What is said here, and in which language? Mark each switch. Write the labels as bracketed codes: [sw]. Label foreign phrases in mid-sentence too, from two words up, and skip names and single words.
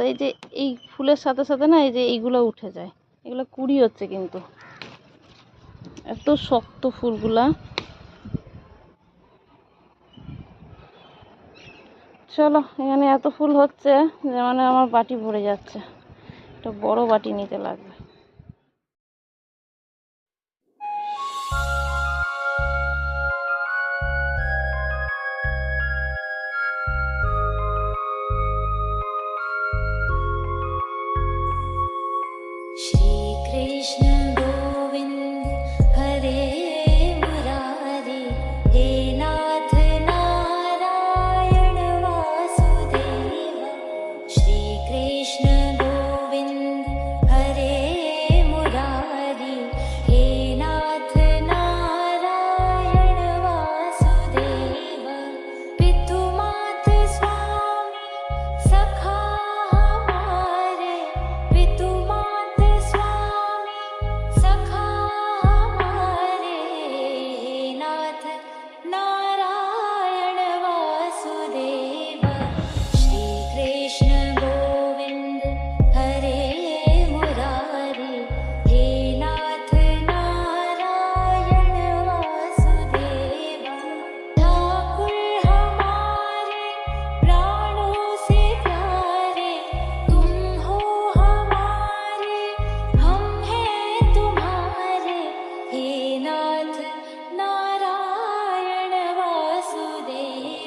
[bn] এই যে এই ফুলের সাথে সাথে না এই যে এইগুলো উঠে যায়, এগুলো কুড়ি হচ্ছে, কিন্তু এত শক্ত ফুলগুলা। চলো, এখানে এত ফুল হচ্ছে যে মানে আমার বাটি ভরে যাচ্ছে, একটা বড় বাটি নিতে লাগবে। [hi] श्री कृष्ण गोविंद हरे मुरारी, हे नाथ नारायण वासुदेव। श्री कृष्ण गोविंद हरे मुरारी, हे नाथ नारायण वासुदेव। पितु मात स्वामी सखा हमारे, पितु मात स्वामी सखा हमारे, नाथ नारायण वासुदेव। श्री कृष्ण गोविंद हरे मुरारी, हे नाथ नारायण वासुदेव। ठाकुर हमारे प्राणों से प्यारे, तुम हो हमारे, हम हैं तुम्हारे, हे नाथ नारायण वासुदेव।